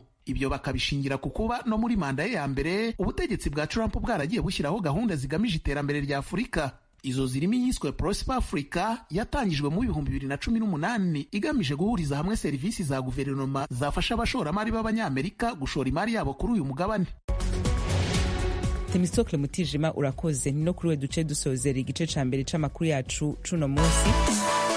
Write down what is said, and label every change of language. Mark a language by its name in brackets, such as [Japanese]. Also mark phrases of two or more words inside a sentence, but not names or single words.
[Kinyarwanda] Ibyo bakabishingira ku kuba no muri manda ye ya mbere ubutegetsi bwa Trump bwaragiye bushyiraho gahunda zigamije iterambere rya Afurika. Izo zirimo iyiswe Prosper Africa yatangijwe mu 2018 igamije guhuriza hamwe serivisi za guverinoma zafasha abashoramari b'Abanyamerika gushora imari yabo kuri uyu mugabane. [Rundi] Temistokle Mutijima urakoze. Ni no kuri we duce dusozera igice ca mbere c'amakuru yacu cuno munsi.